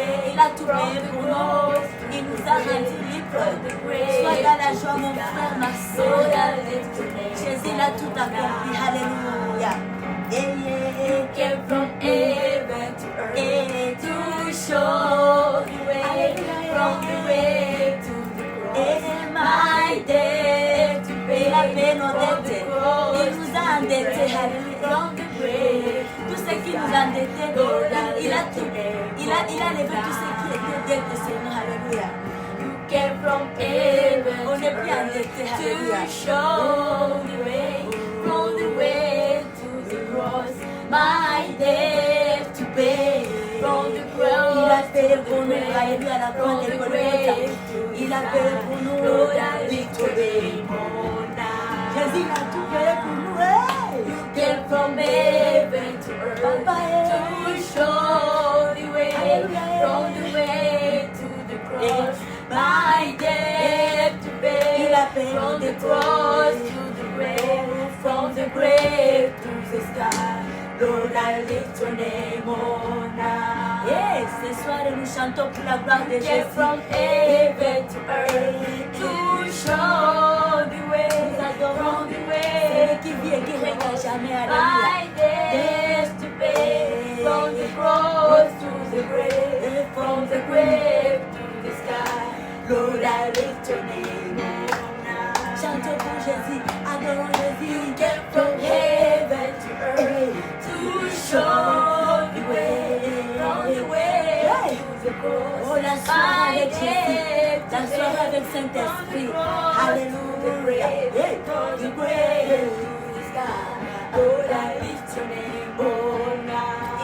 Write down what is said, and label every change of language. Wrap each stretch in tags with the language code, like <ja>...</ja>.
<fr>Il a tout payé pour nous. Il nous a rendus libres. Sois dans la joie, mon frère, ma soeur. Jésus l'a tout accompli. Alléluia.</fr> <en>You came from heaven to earth to show the way, from the way to the cross. My debt to pay.</en> <fr>Il a payé nos dettes. Il nous a endettés.</fr> <en>From the grave.</en> <fr>Tout ce qui nous a endettés, il a tout. Il a levé tout ce qui était dette de nous. Alléluia.</fr> <en>You came from heaven.</en> <fr>On n'est plus endettés. Alléluia.</fr> <en>To show the way, from the way to the cross. My debt to pay, from the cross.</en> <fr>Il a payé pour nous, alléluia, à la croix de Golgotha. Il a payé pour nous,</fr> <en>Lord, I lift your name on high.</en> <fr>Jésus a tout payé pour nous.</fr> <en>You came from heaven to earth to show the way, from the way to the cross. My debt to pay,</en> <fr>il a payé</fr> <en>from the cross to the grave, from the grave to the sky. Lord, I lift your name on high.</en> <fr>Yes, ce soir nous chantons pour la gloire de Jésus.</fr> <en>From heaven to earth to show the way,</en> <fr>nous adorons</fr> <en>the way,</en> <fr>celui qui vit et qui règne à jamais. Alléluia.</fr> <en>My debt to pay, from the cross to the grave, from the grave to the sky. Lord, I lift your name on high.</en> <fr>Chantons pour Jésus, adorons Jésus.</fr> <en>You came from heaven to earth to show the way, from the way to the cross.</en> <fr>Oh, la soirée avec Jésus, la soirée avec Saint-Esprit. Alléluia.</fr> <en>From the grave to the sky. Lord, I lift your name on high.</en>